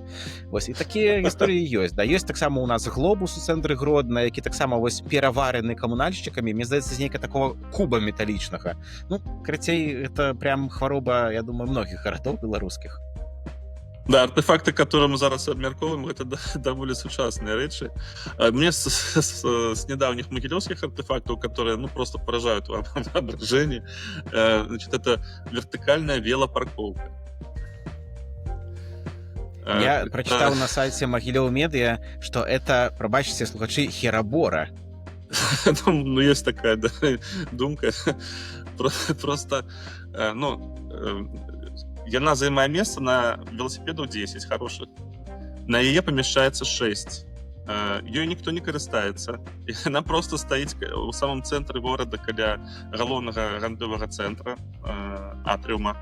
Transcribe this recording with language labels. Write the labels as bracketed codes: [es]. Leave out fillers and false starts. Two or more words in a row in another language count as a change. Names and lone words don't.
[be] Вось, і такія гісторыі ёсць. Да, ёсць таксама у нас глобус у цэнтры Гродна, які таксама вось пераварены камунальшчыкамі, мне здаецца, з нейка такого куба металічнага. Ну, карацей, [ru] это прям [be] хвароба, я думаю, многіх гарадоў беларускіх. Да, артефакты, которые мы зараз абмяркоўваем, это даволі сучасныя рэчы. [ru] Мне с недавних могилевских артефактов, которые, ну, просто поражают воображение, значит, это вертикальная велопарковка. Я прочитал на сайте Могилев Медиа, что это, [be] пробачьте, слухачи, [ru] херабора. Ну, есть такая, да, думка. [be] Просто, ну, яна займае месца на велосипедаў 10 хорошых. На яе памяшчаецца 6. Ёй ніхто не карыстаецца. Яна просто стаіць у самым цэнтры горада каля галоўнага гандлёвага цэнтра атрыума.